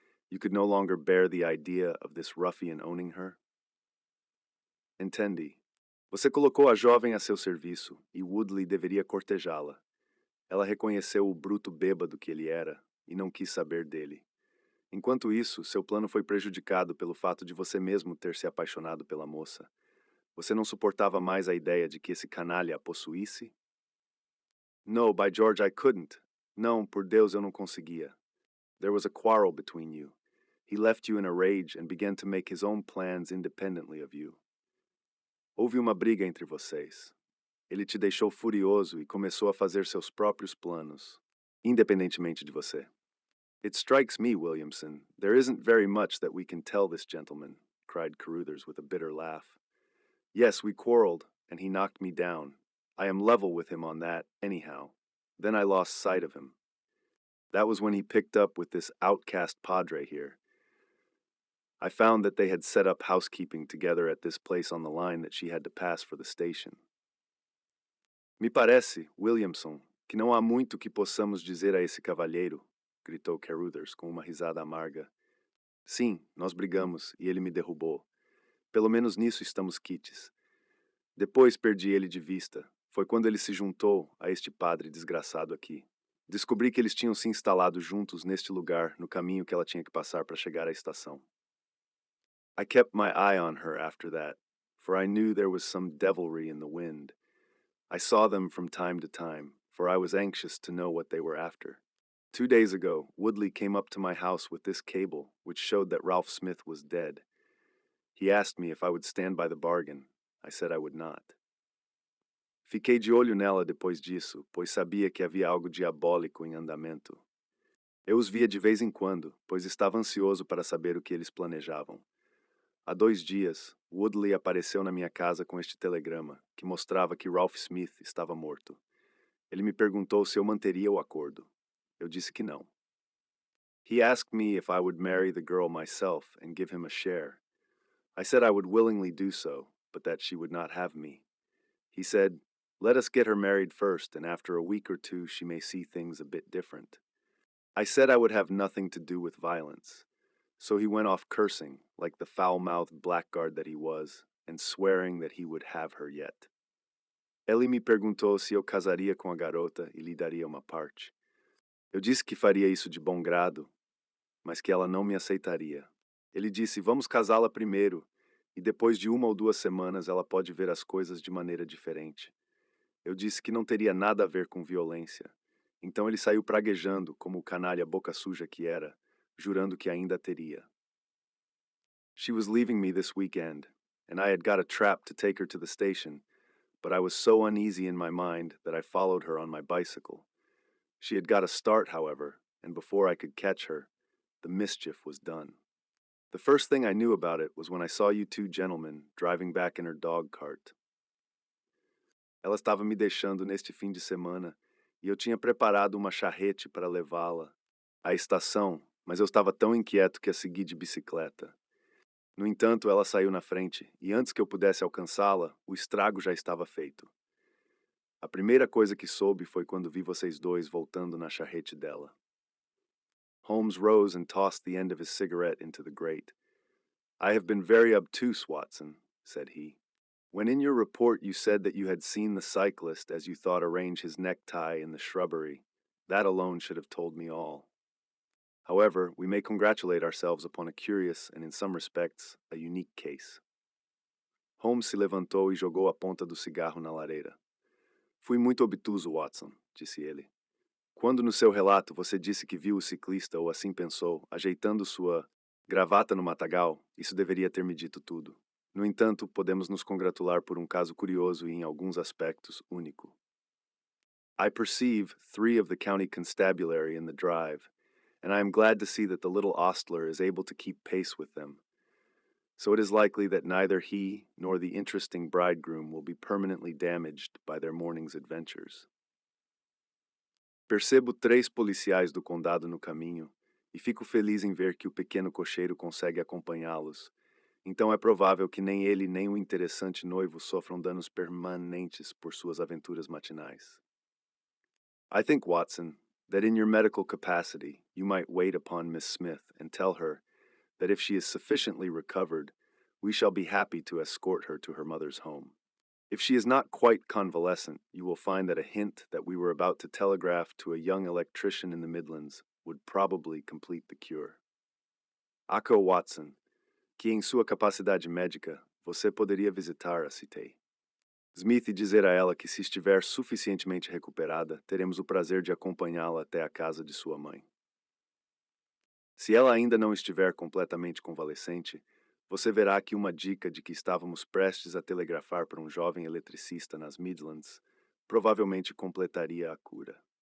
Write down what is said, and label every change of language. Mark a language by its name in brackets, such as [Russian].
[English] You could no longer bear the idea of this ruffian owning her. [Portuguese] Entendi. Você colocou a jovem a seu serviço, e Woodley deveria cortejá-la. Ela reconheceu o bruto bêbado que ele era, e não quis saber dele. Enquanto isso, seu plano foi prejudicado pelo fato de você mesmo ter se apaixonado pela moça. Você não suportava mais a ideia de que esse canalha a possuísse? [English] No, by George, I couldn't. [Portuguese] Não, por Deus, eu não conseguia. [English] There was a quarrel between you. He left you in a rage and began to make his own plans independently of you. [Portuguese] Houve uma briga entre vocês. Ele te deixou furioso e começou a fazer seus próprios planos, independentemente de você. [English] It strikes me, Williamson, there isn't very much that we can tell this gentleman, cried Carruthers with a bitter laugh. Yes, we quarreled, and he knocked me down. I am level with him on that, anyhow. Then I lost sight of him. That was when he picked up with this outcast padre here. I found that they had set up housekeeping together at this place on the line that she had to pass for the station. [Portuguese] Me parece, Williamson, que não há muito que possamos dizer a esse cavalheiro, gritou Carruthers com uma risada amarga. Sim, nós brigamos e ele me derrubou. Pelo menos nisso estamos quites. Depois perdi ele de vista. Foi quando ele se juntou a este padre desgraçado aqui. Descobri que eles tinham se instalado juntos neste lugar no caminho que ela tinha que passar para chegar à estação. [English] I kept my eye on her after that, for I knew there was some devilry in the wind. I saw them from time to time, for I was anxious to know what they were after. 2 days ago, Woodley came up to my house with this cable, which showed that Ralph Smith was dead. He asked me if I would stand by the bargain. I said I would not. [Portuguese] Fiquei de olho nela depois disso, pois sabia que havia algo diabólico em andamento. Eu os via de vez em quando, pois estava ansioso para saber o que eles planejavam. Há 2 dias, Woodley apareceu na minha casa com este telegrama, que mostrava que Ralph Smith estava morto. Ele me perguntou se eu manteria o acordo. Eu disse que não. [English] He asked me if I would marry the girl myself and give him a share. I said I would willingly do so, but that she would not have me. He said, "Let us get her married first, and after a week or two she may see things a bit different." I said I would have nothing to do with violence. So he went off cursing, like the foul-mouthed blackguard that he was, and swearing that he would have her yet. [Portuguese] Ele me perguntou se eu casaria com a garota e lhe daria uma parte. Eu disse que faria isso de bom grado, mas que ela não me aceitaria. Ele disse, vamos casá-la primeiro, e depois de 1 ou 2 semanas ela pode ver as coisas de maneira diferente. Eu disse que não teria nada a ver com violência. Então ele saiu praguejando, como o canalha boca suja que era, jurando que ainda teria. [English] She was leaving me this weekend, and I had got a trap to take her to the station, but I was so uneasy in my mind that I followed her on my bicycle. She had got a start, however, and before I could catch her, the mischief was done. The first thing I knew about it was when I saw you 2 gentlemen driving back in her dog cart. [Portuguese] Ela estava me deixando neste fim de semana, e eu tinha preparado uma charrete para levá-la à estação, mas eu estava tão inquieto que a segui de bicicleta. No entanto, ela saiu na frente, e antes que eu pudesse alcançá-la, o estrago já estava feito. A primeira coisa que soube foi quando vi vocês dois voltando na charrete dela. [English] Holmes rose and tossed the end of his cigarette into the grate. "I have been very obtuse, Watson," said he. "When in your report you said that you had seen the cyclist as you thought arrange his necktie in the shrubbery, that alone should have told me all. However, we may congratulate ourselves upon a curious and, in some respects, a unique case." [Portuguese] Holmes se levantou e jogou a ponta do cigarro na lareira. "Fui muito obtuso, Watson", disse ele. "Quando no seu relato você disse que viu o ciclista, ou assim pensou, ajeitando sua gravata no matagal, isso deveria ter me dito tudo. No entanto, podemos nos congratular por um caso curioso e, em alguns aspectos, único. [English] I perceive 3 of the county constabulary in the drive, and I am glad to see that the little ostler is able to keep pace with them. So it is likely that neither he nor the interesting bridegroom will be permanently damaged by their morning's adventures. [Portuguese] Percebo 3 policiais do condado no caminho, e fico feliz em ver que o pequeno cocheiro consegue acompanhá-los. Então é provável que nem ele nem o interessante noivo sofram danos permanentes por suas aventuras matinais. [English] I think, Watson, that in your medical capacity you might wait upon Miss Smith and tell her that if she is sufficiently recovered, we shall be happy to escort her to her mother's home. If she is not quite convalescent, you will find that a hint that we were about to telegraph to a young electrician in the Midlands would probably complete the cure. [Portuguese] Acho, Watson, que em sua capacidade médica você poderia visitar a Cité. Smith e dizer a ela que, se estiver suficientemente recuperada, teremos o prazer de acompanhá-la até a casa de sua mãe. Se ela ainda não estiver completamente convalescente, você verá que uma dica de que estávamos prestes a telegrafar para um jovem eletricista nas Midlands provavelmente completaria a cura.